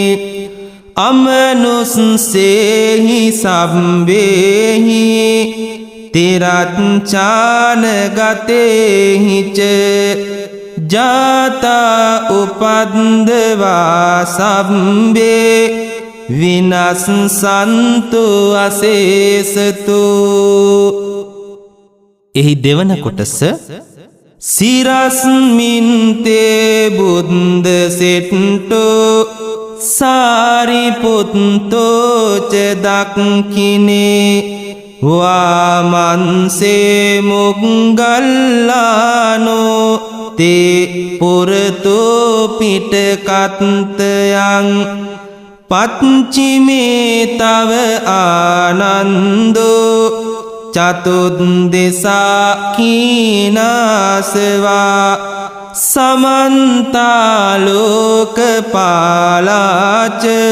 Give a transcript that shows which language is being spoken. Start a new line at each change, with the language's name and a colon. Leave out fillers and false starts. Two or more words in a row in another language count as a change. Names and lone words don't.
Pali: අමනුස්සේහි සම්බේහි තිරච්ඡානගතේහිච ජාතා උපද්දවා සම්බේ විනස්සන්තු අසේසතු.
Sinhala: එහි දෙවන කොටස
Pali: සිරස්මින්තේ බුද්ධ සෙට්ටෝ සාරිපුත්තෝච දක්ඛිනේ වාමන්සේ මුග්ගල්ලානෝ තේ පුරතෝ පිටකත්තයන් පච්චිමේ තව ආනන්දෝ චතුද්දෙසා කීනාසවා සමන්තාලෝකපාලාච